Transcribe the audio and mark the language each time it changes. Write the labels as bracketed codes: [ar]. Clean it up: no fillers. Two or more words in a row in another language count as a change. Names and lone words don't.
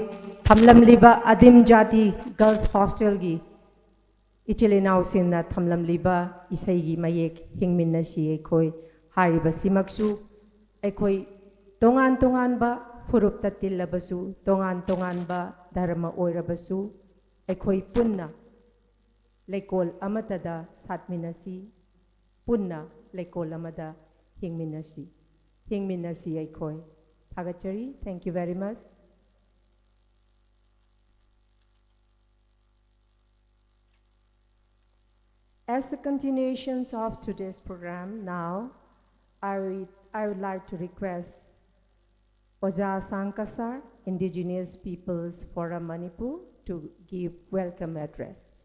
[mni] thamlamliba adim jati [en] girls hostel [mni] gi ichilinau sinna thamlamliba isai gi mayek hingminna si ekoi hariba simaksu ekoi tongan ba furupta tillabasu tongan ba dharma oirabasu ekoi punna Lekol amatada satminasi, punna lekol amada hingminasi. Hingminasi aikoi. Thagachari, [en] thank you very much. As a continuation of today's program, now I would like to request Oja Sankasar, Indigenous Peoples Forum Manipur, to give welcome address.